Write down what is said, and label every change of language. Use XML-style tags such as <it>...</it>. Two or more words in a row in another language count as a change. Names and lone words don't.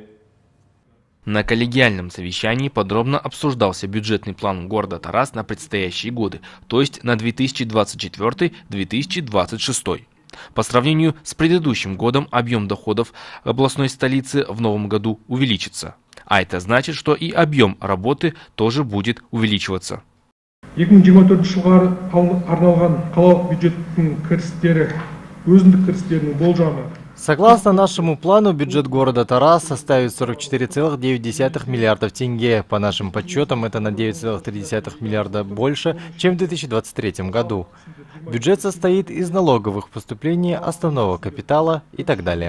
<ru>На коллегиальном совещании подробно обсуждался бюджетный план города Тараз на предстоящие годы, то есть на 2024-2026. По сравнению с предыдущим годом объем доходов областной столицы в новом году увеличится. А это значит, что и объем работы тоже будет увеличиваться.</ru> <kk>2024 жылға арналған қалалық бюджеттің кірістері, өзіндік кірістерінің болжамы.</kk> <ru>Согласно нашему плану, бюджет города Тараз составит 44,9 миллиардов тенге. По нашим подсчетам, это на 9,3 миллиарда больше, чем в 2023 году. Бюджет состоит из налоговых поступлений, основного капитала и так далее.</ru>